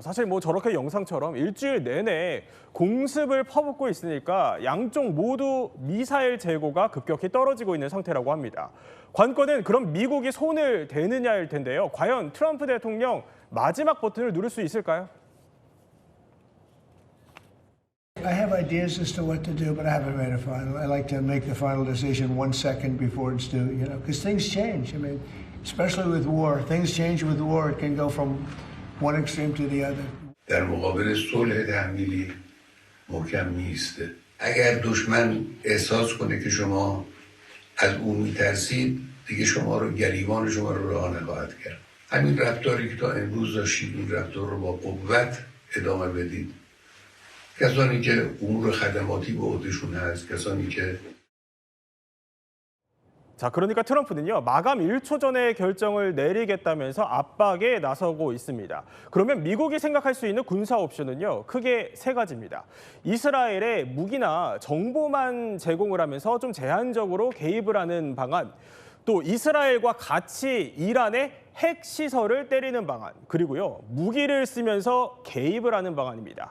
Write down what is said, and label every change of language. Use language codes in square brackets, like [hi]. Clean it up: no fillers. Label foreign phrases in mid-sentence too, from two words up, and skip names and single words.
[ko] 사실 뭐 저렇게 영상처럼 일주일 내내 공습을 퍼붓고 있으니까 양쪽 모두 미사일 재고가 급격히 떨어지고 있는 상태라고 합니다. 관건은 그럼 미국이 손을 대느냐일 텐데요. 과연 트럼프 대통령 마지막 버튼을 누를 수 있을까요? [en] I have ideas as to what to do, but I haven't made a final. I like to make the final decision 1 second before it's due, you know, because things change. I mean, especially with war, things change with war. It can go from one extreme to the other. [fa] در مقابل صلح تحمیلی محکم میسته. اگر دشمن احساس کنه که شما از او میترسید دیگه شما رو گریبان شما رو رها نخواهد کرد. همین رفتاری که تا امروز داشتید این رفتار رو با قوت ادامه بدید. کسانی که امور خدماتی به عهدهشون هست، کسانی که [ko] 자, 그러니까 트럼프는요, 마감 1초 전에 결정을 내리겠다면서 압박에 나서고 있습니다. 그러면 미국이 생각할 수 있는 군사 옵션은요, 크게 3가지입니다. 이스라엘에 무기나 정보만 제공을 하면서 좀 제한적으로 개입을 하는 방안, 또 이스라엘과 같이 이란의 핵 시설을 때리는 방안, 그리고요, 무기를 쓰면서 개입을 하는 방안입니다.